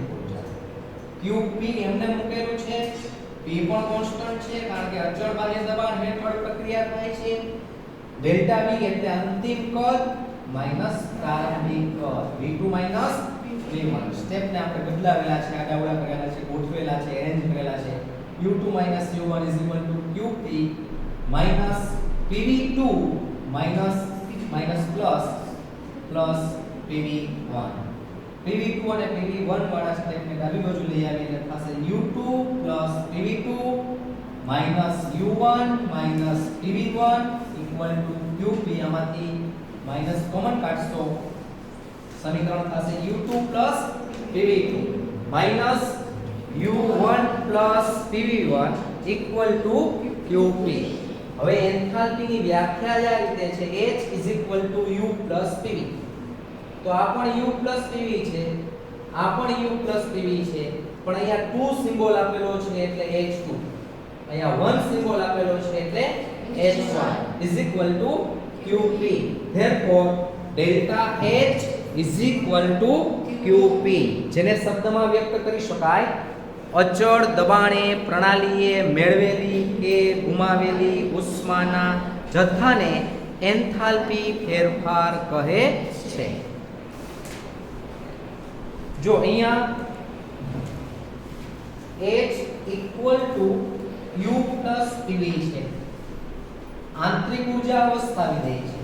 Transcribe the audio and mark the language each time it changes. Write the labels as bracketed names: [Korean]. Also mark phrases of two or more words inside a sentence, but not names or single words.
[Gujarati] ઊર્જા qp એમને મૂકેલું છે p પણ કોન્સ્ટન્ટ છે કારણ કે અચળ બાહ્ય દબાણ હેઠળ પ્રક્રિયા થાય છે ડેલ્ટા v એટલે અંતિમ કદ માઈનસ પ્રારંભિક કદ v2 માઈનસ v1 સ્ટેપ ને આપણે બદલાવેલા છે આડાવડા કરેલા છે ગોઠવેલા છે અરેન્જ કરેલા છે u2 u1 qp pv2 plus pv1 pv2 અને pv1 વાળા સ્ટેપને ડાબી બાજુ લઈ આવી એટલે થશે u2 pv2 u1 pv1 qp આમાંથી માઈનસ કોમન કાઢશો સમીકરણ થશે u2 pv2 u1 pv1 qp હવે એન્થાલ્પીની વ્યાખ્યા આ રીતે છે h u pv તો આ પણ u pv છે આ પણ u pv છે પણ અહીંયા 2 સિમ્બોલ આપેલો છે એટલે h2 અહીંયા 1 સિમ્બોલ આપેલો છે એટલે [English] H1 is equal to QP. therefore delta H is equal to QP, [Gujarati] જેને શબ્દમાં વ્યક્ત કરી શકાય અચળ દબાણે પ્રણાલીએ મેળવેલી કે ગુમાવેલી ઉષ્માના જથ્થાને એન્થાલ્પી ફેરફાર કહે છે. જો અહીંયા [English] H equal to U plus PV [Gujarati] છે, આંતરિક ઊર્જા અવસ્થા વિધેય છે.